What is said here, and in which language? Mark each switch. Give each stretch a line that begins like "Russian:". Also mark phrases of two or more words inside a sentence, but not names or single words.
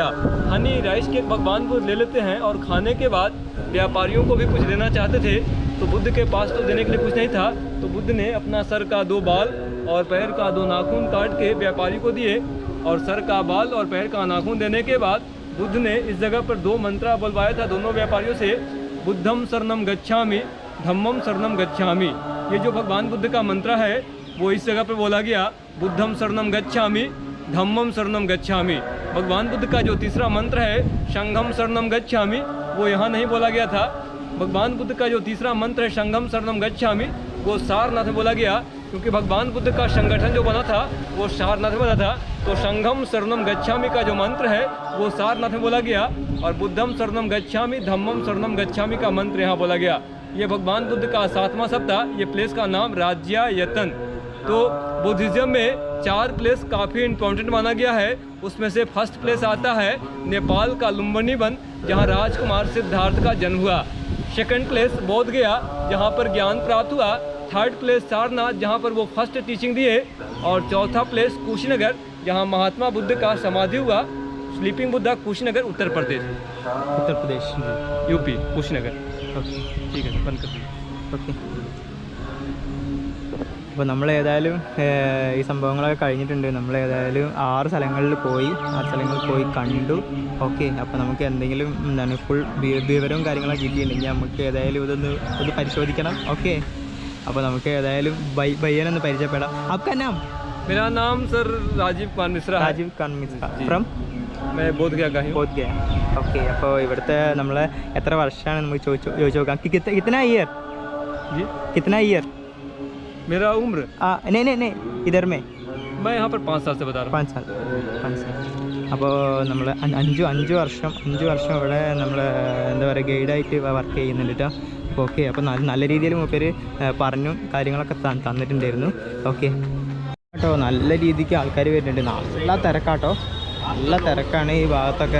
Hindi: हनी राइस केक भगवान बुद्ध ले लेते हैं और खाने के बाद व्यापारियों को भी कुछ देना चाहते थे, तो बुद्ध के पास तो देने के लिए कुछ नहीं था, तो बुद्ध ने अपना सर का 2 बाल और पैर का 2 नाखून काट के व्यापारी को दिए, और सर का बाल और पैर का नाखून देने के बाद बुद्ध ने इस जगह पर 2 मंत्र बुलवाया था दोनों व्यापारियों से,
Pali: बुद्धम शरणम गच्छामि, धम्मम शरणम गच्छामि।
Hindi: ये जो भगवान बुद्ध का मंत्र है वो इस जगह पर बोला गया,
Pali: बुद्धम शरणम गच्छामि, धम्मम शरणम गच्छामि।
Hindi: भगवान बुद्ध का जो तीसरा मंत्र है
Pali: संघम शरणम गच्छामि,
Hindi: वो यहाँ नहीं बोला गया था। भगवान बुद्ध का जो तीसरा मंत्र है
Pali: संघम शरणम गच्छामि,
Hindi: वो सारनाथ में बोला गया, क्योंकि भगवान बुद्ध का संगठन जो बना था वो सारनाथ में बना था। तो
Pali: संघम शरणम गच्छामि
Hindi: का जो मंत्र है वो सारनाथ में बोला गया, और
Pali: बुद्धम शरणम गच्छामि, धम्मम शरणम गच्छामि
Hindi: का मंत्र यहाँ बोला गया। ये भगवान बुद्ध का 7वां सप्ताह, ये प्लेस का नाम राज्यायतन। तो बुद्धिज्म में 4 प्लेस काफ़ी इम्पोर्टेंट माना गया है, उसमें से
English: first place
Hindi: आता है नेपाल का लुम्बिनी वन, जहाँ राजकुमार सिद्धार्थ का जन्म हुआ।
English: second place
Hindi: बोध गया, जहाँ पर ज्ञान प्राप्त हुआ।
English: third place
Hindi: सारनाथ, जहाँ पर वो
English: first teaching
Hindi: दिए, और चौथा प्लेस कुशीनगर, जहाँ महात्मा बुद्ध का समाधि हुआ।
English: Sleeping Buddha
Hindi: कुशीनगर, उत्तर प्रदेश यूपी कुशीनगर। ठीक है, बंद कर दीजिए।
Malayalam: ഓക്കെ, അപ്പോൾ നമ്മളേതായാലും ഈ സംഭവങ്ങളൊക്കെ കഴിഞ്ഞിട്ടുണ്ട്. നമ്മളേതായാലും 6 സ്ഥലങ്ങളിൽ പോയി കണ്ടു. ഓക്കെ, അപ്പോൾ നമുക്ക് എന്തെങ്കിലും എന്താണ് ഫുൾ വിവരവും കാര്യങ്ങളൊക്കെ കിട്ടിയിട്ടുണ്ടെങ്കിൽ നമുക്ക് ഏതായാലും ഇതൊന്ന് പരിശോധിക്കണം. ഓക്കെ, അപ്പോൾ നമുക്ക് ഏതായാലും ഭയ്യനൊന്ന് പരിചയപ്പെടാം.
Hindi: आपका नाम? मेरा नाम सर राजीव कुमार मिश्रा है। राजीव कुमार मिश्रा फ्रॉम? मैं बोध गया का हूँ। बोध गया।
Malayalam: ഓക്കെ, അപ്പോൾ ഇവിടുത്തെ നമ്മൾ എത്ര വർഷമാണ് നമുക്ക് ചോദിച്ചു നോക്കാം.
Hindi: कितना ईयर जी? कितना ईयर? मेरा उम्र नहीं इधर में मैं यहाँ पर 5 साल से बता रहा हूँ। 5 साल.
Malayalam: അപ്പോൾ നമ്മൾ 5 വർഷം ഇവിടെ നമ്മൾ എന്താ പറയുക ഗൈഡായിട്ട് വർക്ക് ചെയ്യുന്നുണ്ട് കേട്ടോ. അപ്പോൾ ഓക്കെ, അപ്പോൾ നല്ല രീതിയിൽ മൂപ്പര് പറഞ്ഞു കാര്യങ്ങളൊക്കെ തന്നിട്ടുണ്ടായിരുന്നു. ഓക്കെ കേട്ടോ, നല്ല രീതിക്ക് ആൾക്കാർ വരുന്നുണ്ട്. നല്ല തിരക്കാട്ടോ, നല്ല തിരക്കാണ് ഈ ഭാഗത്തൊക്കെ.